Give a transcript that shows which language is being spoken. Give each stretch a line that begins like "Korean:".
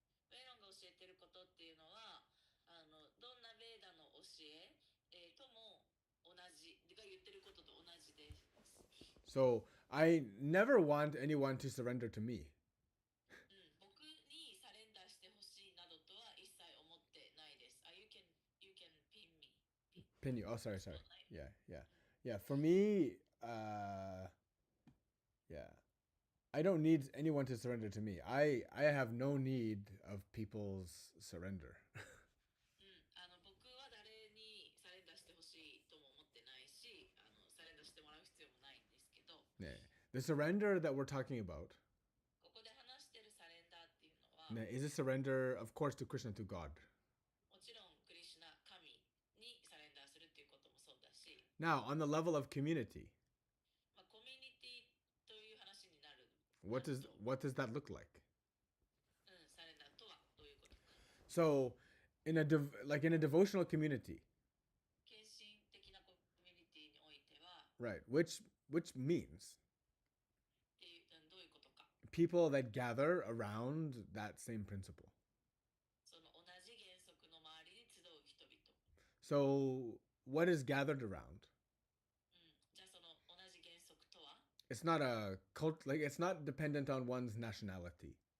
Japanese: メイロンが教えていることっていうのは、どんなベーダの教え、とも同じが言ってることと同じです。
English: So I never want anyone to surrender to me.
Japanese: 僕にサレンダーしてほしいなどとは一切思ってないです。
English: You can pin me. Pin you. Oh, sorry. Yeah. For me, yeah. I don't need anyone to surrender to me. I have no need of people's surrender.
Japanese: 僕は誰にサレンダーしてほしいとも思ってないし、サレンダーしてもらう必要もないんですけど。
English: Yeah. The surrender that we're talking about
Japanese: ここで話してるサレンダーっていうのは、
English: is a surrender, of course, to Krishna, to God.
Japanese: もちろんクリシュナ神にサレンダーするっていうこともそうだし、
English: Now, on the level of community,
Japanese: コミュニティという話になる。
English: what does that look like?
Japanese: サレンダーとはどういうことか。
English: So, in a devotional community,
Japanese: 献身的なコミュニティにおいては、
English: right? Which means
Japanese: っていうどういうことか。
English: people that gather around that same principle.
Japanese: その同じ原則の周りに集う人々。
English: So, what is gathered around?
Japanese: じゃあその同じ原則とは、
English: It's not a cult, like it's not dependent on one's nationality.